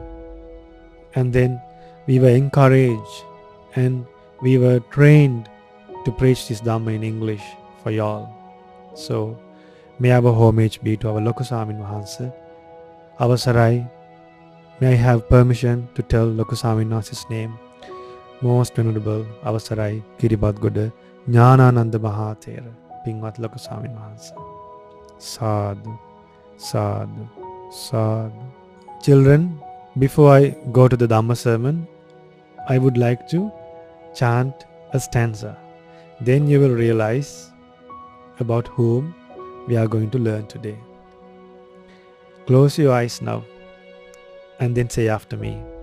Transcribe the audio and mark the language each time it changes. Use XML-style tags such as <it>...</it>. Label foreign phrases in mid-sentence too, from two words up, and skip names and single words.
<en>And then we were encouraged and we were trained to preach this Dhamma in English for y'all. So, may our homage be to our Lokasamin Mahansa. Avasarai, may I have permission to tell Lokasamin Mahansa's name? Most Venerable Avasarai Kiribadgoda Jnanananda Mahathera Pingvat Lokasamin Mahansa.</en> <pi>Sadhu, sadhu, sadhu.</pi> <en>Children, before I go to the Dhamma Sermon, I would like to chant a stanza. Then you will realize about whom we are going to learn today. Close your eyes now and then say after me.</en>